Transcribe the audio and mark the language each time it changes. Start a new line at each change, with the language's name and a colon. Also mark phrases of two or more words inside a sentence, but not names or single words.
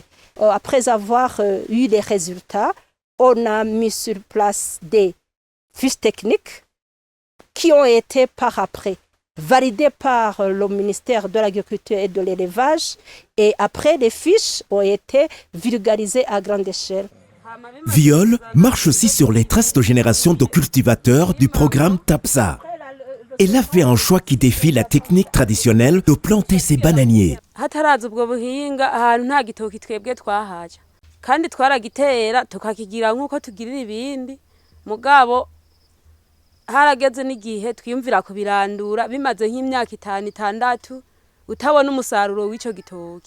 French: Après avoir eu les résultats, on a mis sur place des fiches techniques qui ont été par après validées par le ministère de l'Agriculture et de l'Élevage. Et après, les fiches ont été vulgarisées à grande échelle. Viol marche aussi sur les traces de génération de cultivateurs du programme TAPSA. Elle a fait un choix qui défie la technique traditionnelle de planter ses bananiers.
Rundi: Hataraza ubwo buhinga ahantu nta gitoki twebwe twahaja kandi twaragitera tukakigira nkuko tugirira ibindi mugabo harageze n'igihe twiyumvira kubirandura bimaze nk'imyaka 5-6 utabona umusaruro w'ico gitoki.